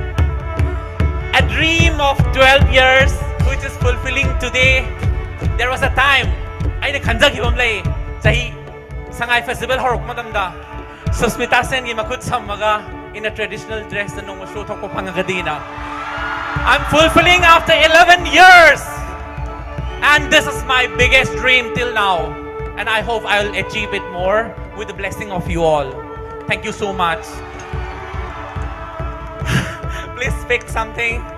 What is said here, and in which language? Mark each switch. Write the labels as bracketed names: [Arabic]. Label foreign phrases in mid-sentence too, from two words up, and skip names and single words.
[English] a dream of 12 years which is fulfilling today. There was a time I [Manipuri] khanjakhibam lay chahi Sangai festival horok madamda Susmita Sen gi makut sammaga [English] in a traditional dress [Manipuri] na nung show thok pangagadina. [English] I'm fulfilling after 11 years, and this is my biggest dream till now, and I hope I'll achieve it more with the blessing of you all. Thank you so much. Please pick something.